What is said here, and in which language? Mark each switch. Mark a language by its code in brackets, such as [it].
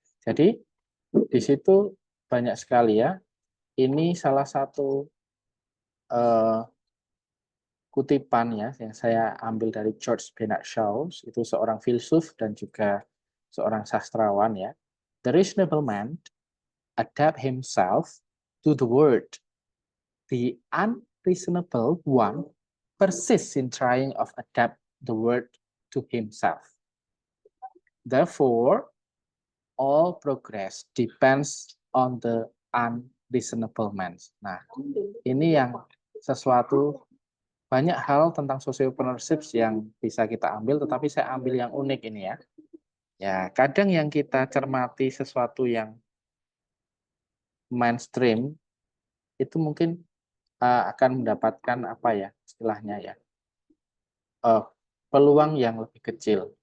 [id] Jadi, di situ banyak sekali ya. Ini salah satu kutipan ya yang saya ambil dari George Bernard Shaw, itu seorang filsuf dan juga seorang sastrawan ya. [en] The reasonable man adapt himself to the world. The unreasonable one persists in trying of adapt the world to himself. Therefore, all progress depends on the unreasonable man. [id] Nah, ini yang sesuatu banyak hal tentang sociopreneurship yang bisa kita ambil, tetapi saya ambil yang unik ini ya. Ya, kadang yang kita cermati sesuatu yang mainstream itu mungkin akan mendapatkan apa ya istilahnya ya peluang yang lebih kecil.